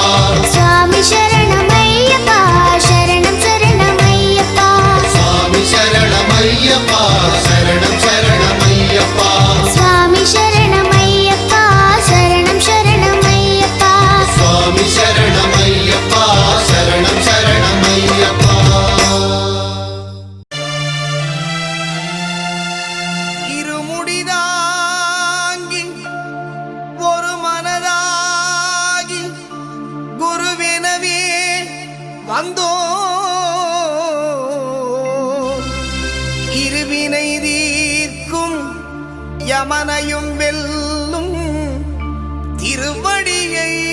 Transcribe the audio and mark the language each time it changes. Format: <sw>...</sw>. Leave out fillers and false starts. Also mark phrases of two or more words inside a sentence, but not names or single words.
<te>స్వామి శరణమయ్యప్ప శరణం శరణమయ్యప్ప స్వామి శరణమయ్యప్ప శరణం శరణమయ్యప్ప స్వామి శరణమయ్యప్ప శరణం శరణమయ్యప్ప స్వామి శరణమయ్యప్ప శరణం శరణమయ్యప్ప</te> <ta>இருமுடிதாங்கி ஒரு மனதாகி குருவெனவே வந்தோ இருவினை தீர்க்கும் யமனையும் வெல்லும் திருவடியை</ta>